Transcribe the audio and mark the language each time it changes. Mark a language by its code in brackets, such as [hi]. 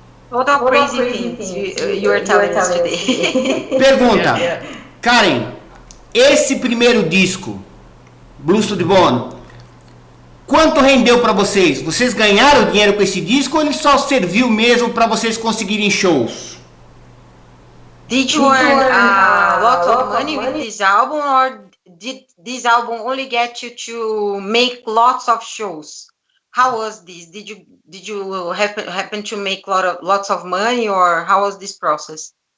[en] Total crazy things you were telling us today. [pt] Pergunta, Karen, esse primeiro disco, Blues to the Bone, quanto rendeu para vocês? Vocês ganharam dinheiro com esse disco ou ele só serviu mesmo para vocês conseguirem shows? [en] Did you earn a lot of money with this album, or did this album only get you to make lots of shows? How was this? Did you happen to make lots of money, or how was this process?